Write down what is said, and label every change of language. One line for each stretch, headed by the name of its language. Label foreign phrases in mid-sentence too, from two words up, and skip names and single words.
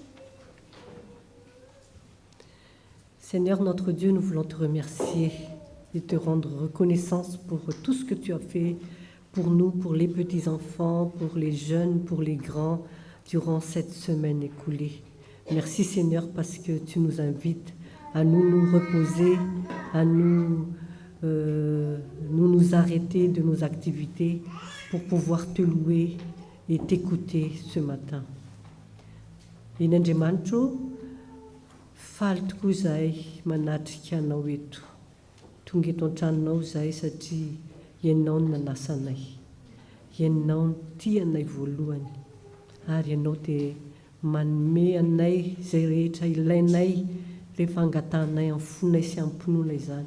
French: Seigneur notre Dieu, nous voulons te remercier et te rendre reconnaissance pour tout ce que tu as fait pour nous, pour les petits-enfants, pour les jeunes, pour les grands, durant cette semaine écoulée. Merci Seigneur parce que tu nous invites à nous reposer, à nous arrêter de nos activités pour pouvoir te louer et t'écouter ce matin.
Malagasy: Inandriamanitro, faly tokoa izahay manatrika anao eto. Tonga eto an-tranonao izahay satria ianao no nanasa anay. Ianao no tia anay voalohany. Ary ianao dia manome anay izay rehetra ilainay rehefa angatanay amin'ny fonay sy amin'ny mpinoana izany.